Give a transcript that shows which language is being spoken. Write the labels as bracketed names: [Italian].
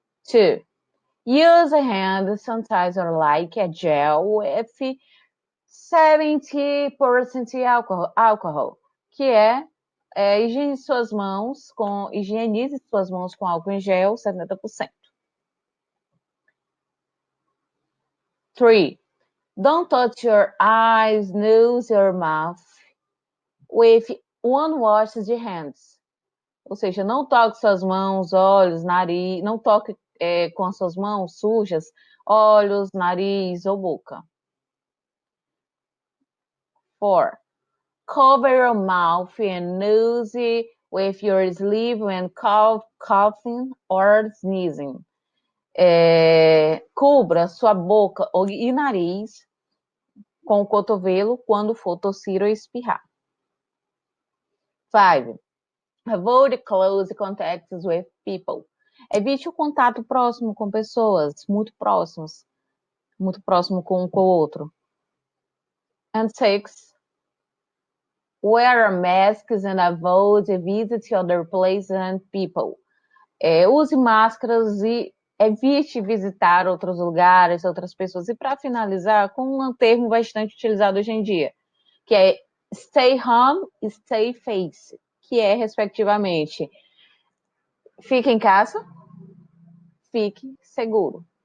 [English] 2. Use a hand sanitizer like a gel with 70% alcohol, [Portuguese] que higienize suas mãos com álcool em gel 70%. 3. [English] Don't touch your eyes, nose, or mouth with unwashed hands. [Portuguese] Ou seja, não toque suas mãos, olhos, nariz, não toque com as suas mãos sujas, olhos, nariz ou boca. 4. [English] Cover your mouth and nose with your sleeve when coughing or sneezing. [Portuguese] Cubra sua boca e nariz com o cotovelo quando for tossir ou espirrar. 5. [English] Avoid close contacts with people. [Portuguese] Evite o contato próximo com pessoas, muito próximo com o outro. [English] And 6. Wear masks and avoid visit other places and people. [Portuguese] Use máscaras e evite visitar outros lugares, outras pessoas. E para finalizar, com um termo bastante utilizado hoje em dia, que é [English] stay home [Portuguese] e [English] stay safe, [Portuguese] que é, respectivamente, fique em casa, fique seguro.